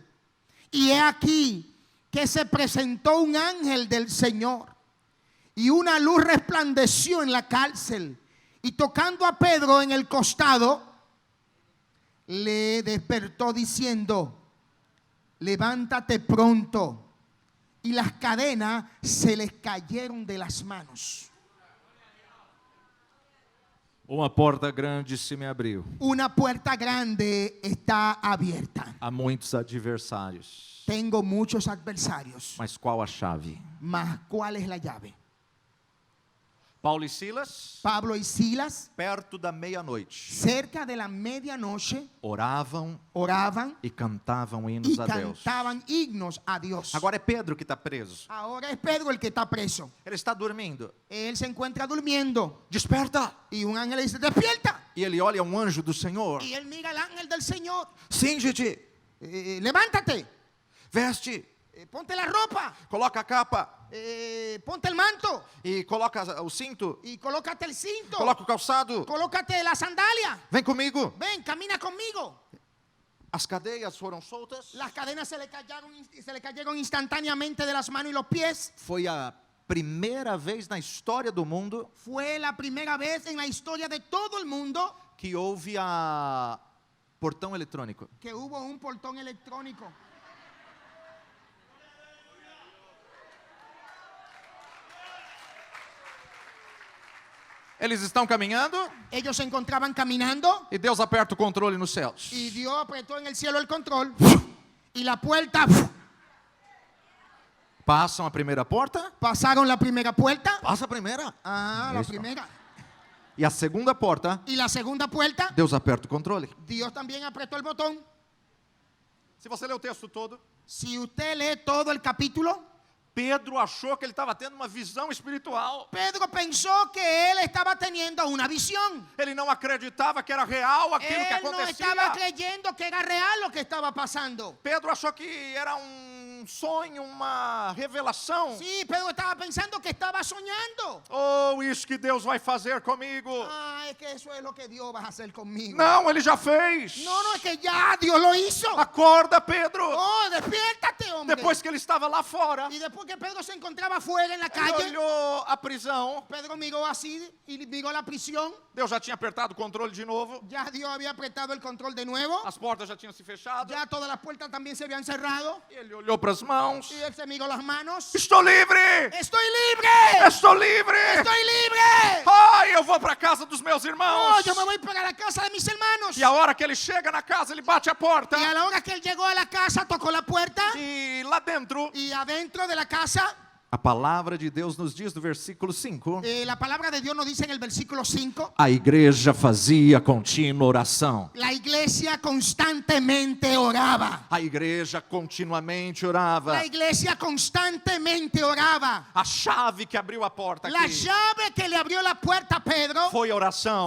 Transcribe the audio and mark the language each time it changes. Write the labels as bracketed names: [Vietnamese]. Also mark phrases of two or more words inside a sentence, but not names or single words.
[Spanish] Y he aquí que se presentó un ángel del Señor, y una luz resplandeció en la cárcel, y tocando a Pedro en el costado, le despertó diciendo, levántate pronto. Y las cadenas se les cayeron de las manos. [Portuguese] Uma porta grande se me abriu. [Spanish] Una puerta grande está abierta. [Portuguese] Há muitos adversários. [Spanish] Tengo muchos adversarios. [Portuguese] Mas qual a chave? Mas, [Spanish] ¿cuál es la llave? [Portuguese] Paulo e Silas, [Spanish] Pablo y Silas, [Portuguese] perto da meia-noite, [Spanish] cerca de la medianoche, [Portuguese] oravam [Spanish] oraban [Portuguese] e cantavam [Spanish] y [Portuguese] hinos a Deus. [Spanish] cantaban himnos a Dios. [Portuguese] Agora é Pedro que está preso. [Spanish] Ahora es Pedro el que está preso. [Portuguese] Ele está dormindo. [Spanish] Él se encuentra durmiendo [Portuguese] Desperta! [Spanish] y un ángel le dice, despierta. [Portuguese] E ele olha um anjo do Senhor. [Spanish] Y él mira al ángel del Señor. [Portuguese] Cinge-te, [Spanish] Levántate, [Portuguese] veste, [Spanish] ponte la ropa, [Portuguese] coloca a capa [Spanish] ponte el manto [Portuguese] e coloca o cinto, [Spanish] y colócate el cinto, [Portuguese] coloca o calçado. [Spanish] colócate la sandalia. [Portuguese] Vem comigo. [Spanish] Ven, camina conmigo. [Portuguese] As cadeias foram soltas. [Spanish] Las cadenas se le cayeron instantáneamente de las manos y los pies. [Portuguese] Foi a primeira vez na história do mundo [Spanish] Fue la primera vez en la historia de todo el mundo [Portuguese] que houve a portão eletrônico. [Spanish] que hubo un portón electrónico. [Portuguese] Eles estão caminhando [Spanish] Ellos se encontraban caminando [Portuguese] e Deus aperta o controle nos céus. [Spanish] y Dios apretó en el cielo el control y la puerta, [Portuguese] Passam a primeira porta, [Spanish] pasaron la primera puerta. [Portuguese] passa a primeira. [Spanish] Ah, la Eso. primera. [Portuguese] E a segunda porta, [Spanish] Y la segunda puerta, [Portuguese] Deus aperta o controle. [Spanish] Dios también apretó el botón. [Portuguese] Se você ler o texto todo, [Spanish] Si usted lee todo el capítulo, [Portuguese] Pedro achou que ele estava tendo uma visão espiritual. [Spanish] Pedro pensó que él estaba teniendo una visión. [Portuguese] Ele não acreditava que era real aquilo que [Spanish] Él no [Portuguese] acontecia. [Spanish] estaba creyendo que era real lo que estaba pasando. [Portuguese] Pedro achou que era sonho, uma revelação. [Spanish] Sí, Pedro estaba pensando que estaba soñando. [Portuguese] Oh, isso que Deus vai fazer comigo. [Spanish] Ah, es que eso es lo que Dios va a hacer conmigo. [Portuguese] Não, ele já fez. [Spanish] No, no, es que ya Dios lo hizo. [Portuguese] Acorda, Pedro. [Spanish] Oh, despiértate, hombre. [Portuguese] Depois que ele estava lá fora, [Spanish] Y después que Pedro se encontraba afuera en la [Portuguese] ele [Spanish] calle, [Portuguese] olhou a prisão. [Spanish] Pedro miró así y miró la prisión. [Portuguese] Deus já tinha apertado o controle de novo. [Spanish] Ya Dios había apretado el control de nuevo. [Portuguese] As portas já tinham se fechado. [Spanish] Ya todas las puertas también se habían cerrado. [Portuguese] E ele olhou para as mãos. [Spanish] Y él se miró las manos. [Portuguese] Estou livre! [Spanish] ¡Estoy libre! [Portuguese] Estou livre! [Spanish] ¡Estoy libre! [Portuguese] Ai, eu vou para a casa dos meus [Spanish] Oh, [Portuguese] irmãos. [Spanish] yo me voy para la casa de mis hermanos. [Portuguese] E a hora que ele chega na casa, ele bate a porta. [Spanish] Y a la hora que él llegó a la casa, tocó la puerta. [Portuguese] E lá dentro, [Spanish] Y adentro de la casa, [Portuguese] a palavra de Deus nos diz no versículo 5. [Spanish] la palabra de Dios nos dice en el versículo 5. [Portuguese] A igreja fazia contínua oração. [Spanish] La iglesia constantemente oraba. [Portuguese] A igreja continuamente orava. [Spanish] La iglesia constantemente oraba. [Portuguese] A chave que abriu a porta [Spanish] La [Portuguese] aqui [Spanish] llave que le abrió la puerta a Pedro [Portuguese] foi a oração.